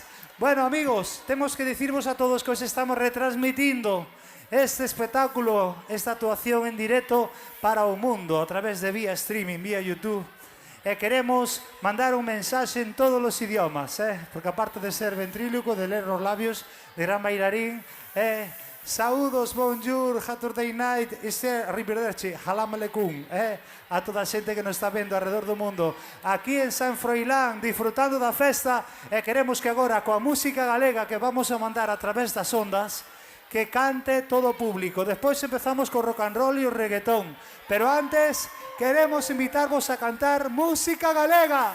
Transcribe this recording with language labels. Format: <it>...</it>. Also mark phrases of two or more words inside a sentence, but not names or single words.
<gl>Bueno, amigos, temos que dicirvos a todos que os estamos retransmitindo este espectáculo, esta actuación en directo para o mundo a través de vía streaming, vía YouTube. E queremos mandar un mensaxe en todos os idiomas, porque aparte de ser ventríloco, de ler os labios, de gran bailarín, saúdos,</gl> <en>bonjour, Saturday night,</en> <gl>e ser arrivederci,</gl> <ar>salam aleikum,</ar> <gl>a toda a xente que nos está vendo alrededor do mundo, aquí en San Froilán, disfrutando da festa, e queremos que agora, coa música galega que vamos a mandar a través das ondas, que cante todo o público. Despois empezamos co</gl> <en>rock and roll</en> <gl>e o reggaetón, pero antes queremos invitarvos a cantar música galega.</gl>